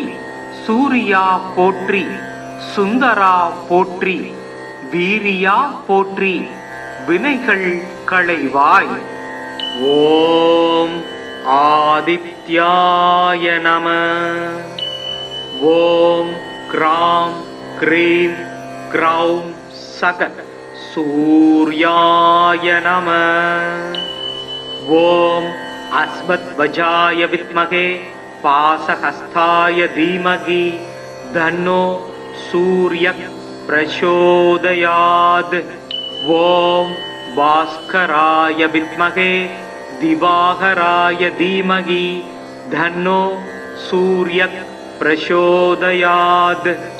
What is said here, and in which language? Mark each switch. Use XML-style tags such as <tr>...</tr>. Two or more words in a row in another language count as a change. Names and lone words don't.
<ta>சூரியா போற்றி, சுந்தரா போற்றி, வீரியா போற்றி, வினைகள் களைவாய்.</ta> <sa>ओम् आदित्याय नम. ओम् ग्राम् ग्रीम् ग्रौम् सः सूर्याय नमः। ॐ अस्मद्वजाय विद्महे पाशहस्ताय धीमहि तन्नो सूर्यः प्रचोदयात्। ॐ भास्कराय विद्महे दिवाकराय धीमहि तन्नो सूर्यः प्रचोदयात्।</sa>